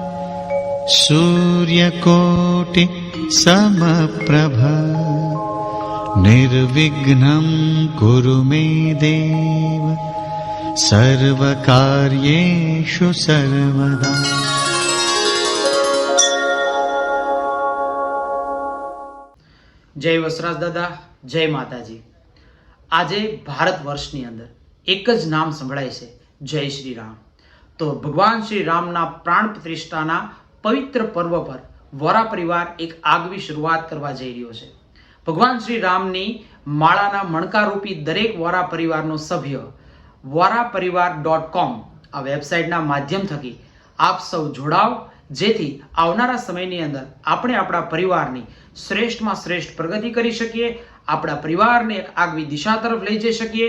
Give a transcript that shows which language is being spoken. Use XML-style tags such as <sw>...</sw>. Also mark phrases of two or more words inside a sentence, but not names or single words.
<sa>सूर्यकोटि समप्रभ निर्विघ्नं कुरु मे देव सर्वकार्येषु सर्वदा।</sa> <gu>जय वसराज दादा, जय माताजी। આજે ભારત વર્ષની અંદર એક જ નામ સંભળાય છે, જય શ્રી રામ। તો ભગવાન શ્રી રામના પ્રાણ પ્રતિષ્ઠાના પવિત્ર પર્વ પર વોરા પરિવાર એક આગવી શરૂઆત કરવા જઈ રહ્યો છે। ભગવાન શ્રી રામની માળાના મણકારૂપી દરેક વોરા પરિવારનો સભ્ય વોરાપરિવાર.com આ વેબસાઇટના માધ્યમ થકી આપ સૌ જોડાવ, જેથી આવનારા સમયની અંદર આપણે આપણા પરિવારની શ્રેષ્ઠમાં શ્રેષ્ઠ પ્રગતિ કરી શકીએ, આપણા પરિવારને એક આગવી દિશા તરફ લઈ જઈ શકીએ।</gu>